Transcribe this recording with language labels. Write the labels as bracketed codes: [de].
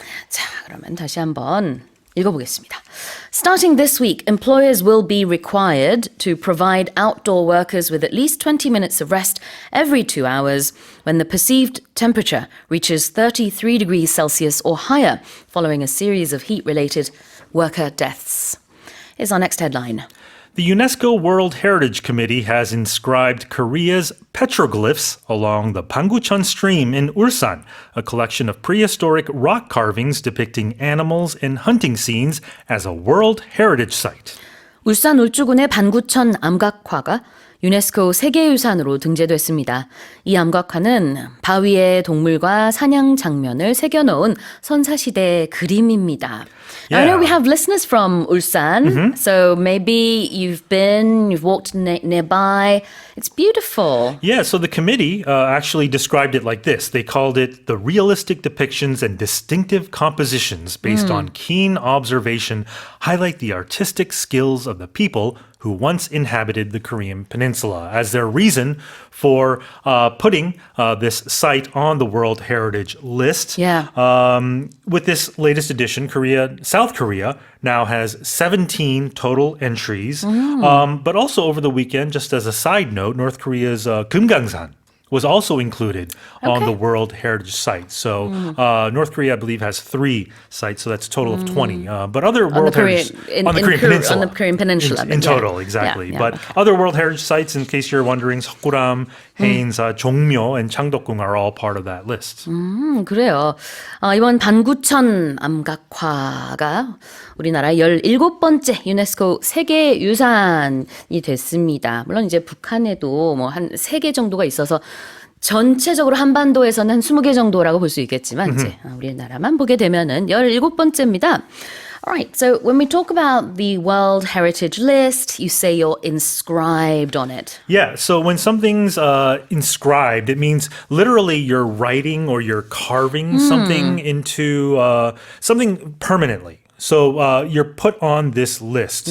[ko] 자, 그러면 다시 한번 읽어보겠습니다. [en] Starting this week, employers will be required to provide outdoor workers with at least 20 minutes of rest every 2 hours when the perceived temperature reaches 33 degrees Celsius or higher following a series of heat-related worker deaths. Here's our next headline. The UNESCO World Heritage Committee has inscribed Korea's petroglyphs along the Pangucheon Stream in Ulsan, a collection of prehistoric rock carvings depicting animals and hunting scenes, as a World Heritage Site. [ko] 울산 울주군의 반구천 암각화가 유네스코 세계유산으로 등재됐습니다. 이 암각화는 바위에 동물과 사냥 장면을 새겨놓은 선사시대 그림입니다. [en] Yeah. I know we have listeners from Ulsan, so maybe you've walked nearby. It's beautiful. Yeah, so the committee actually described it like this. They called it the realistic depictions and distinctive compositions based on keen observation highlight the artistic skills of the people who once inhabited the Korean peninsula as their reason for putting this site on the World Heritage List. Yeah. With this latest edition, South Korea now has 17 total entries. But also over the weekend, just as a side note, North Korea's Kumgangsan was also included on the World Heritage Site. So North Korea, I believe, has 3 sites, so that's a total of 20. But other World Heritage on the Korean Peninsula. On the Korean Peninsula. In total, exactly. Yeah, but okay. other World Heritage Sites, in case you're wondering, 석굴암, 해인사, 종묘, and 창덕궁 are all part of that list. [ko] 그래요. 이번 반구천 암각화가 우리나라 17번째 유네스코 세계유산이 됐습니다. 물론 이제 북한에도 뭐 한 3개 정도가 있어서 전체적으로 한반도에서는 한 20개 정도라고 볼 수 있겠지만 이제 우리나라만 보게 되면은 17번째입니다. [en] All right, so when we talk about the World Heritage List, you say you're inscribed on it. Yeah, so when something's inscribed, it means literally you're writing or you're carving something into something permanently. So you're put on this list.